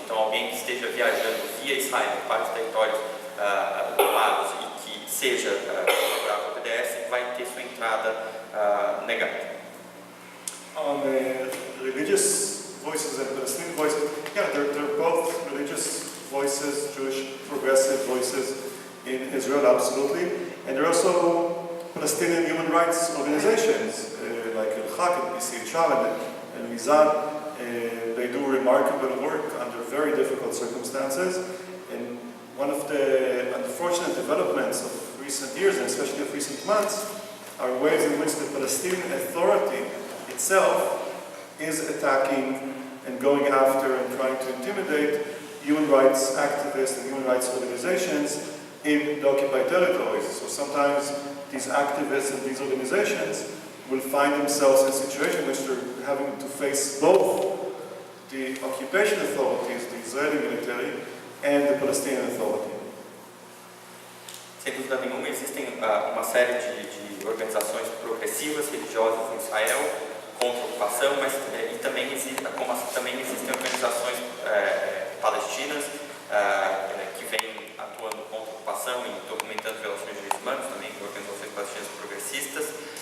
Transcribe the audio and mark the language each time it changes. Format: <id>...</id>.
<pt>Então, alguém que esteja viajando via Israel para os territórios ocupados e que seja favorável ao PDS, vai ter sua entrada negada.</pt> <en>On religious voices and Palestinian voices, yeah, they're both religious voices, Jewish progressive voices in Israel, absolutely. And there are also Palestinian human rights organizations like Al-Haq and PCHR and Mizan. They do remarkable work under very difficult circumstances. And one of the unfortunate developments of recent years, and especially of recent months, are ways in which the Palestinian Authority itself is attacking and going after and trying to intimidate human rights activists and human rights organizations in the occupied territories. So sometimes these activists and these organizations will find themselves in a situation in which they're having to face both the occupation authorities, the Israeli military, and the Palestinian authority.</en> <pt>Sem dúvida nenhuma, existem uma série de organizações progressivas, religiosas em Israel contra a ocupação, mas e também também existem organizações palestinas que vêm atuando contra a ocupação e documentando violações de direitos humanos, também organizações palestinas progressistas.</pt>